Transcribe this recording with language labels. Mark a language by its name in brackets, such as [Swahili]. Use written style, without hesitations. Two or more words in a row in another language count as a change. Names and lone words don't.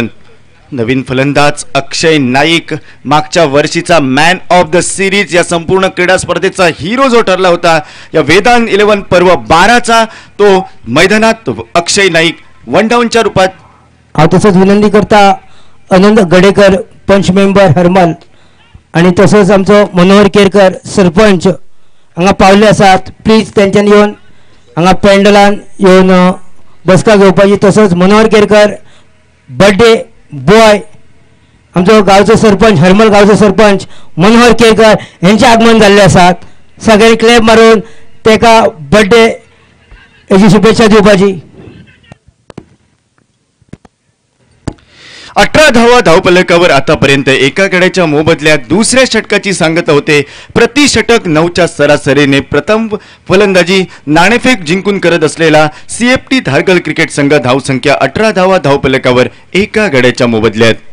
[Marathi] नवीन फलंदाज अक्षय नाईक, मागच्या वर्षीचा [English] man of the series, [Marathi] या संपूर्ण क्रीडा स्पर्धेचा हिरो जो ठरला होता या वेदांत 11 पर्व 12चा, तो मैदानात अक्षय नाईक वन डाऊनच्या रूपात. [Konkani] तसंच विनंती करता आनंद गडेकर पंच मेंबर हरमल आणि तसंच आमचं मनोहर केरकर सरपंच हांगा पावले आसात. प्लीज त्यांच्यानी येवन हांगा पेंडलान येवन बसका घेवपाची. तसंच मनोहर केरकर [English] birthday boy [Konkani] आमचो गांवचो सरपंच हरमल गांवचो सरपंच मनोहर केरकर यांचे आगमन जाल्ले आसात. सगळ्यांनी क्लॅप मारून तेका बर्थडे हेची शुभेच्छा दिवपाची. [Marathi] 18 धावा धावफलकावर. आतापर्यंत एका गड्याच्या मोबदल्यात दुसऱ्या षटकाची सांगता होते. प्रति षटक 9च्या सरासरीने प्रथम फलंदाजी नाणेफेक जिंकून करत असलेला CFT धारगळ क्रिकेट संघ धावसंख्या 18 धावा धावफलकावर एका गड्याच्या मोबदल्यात.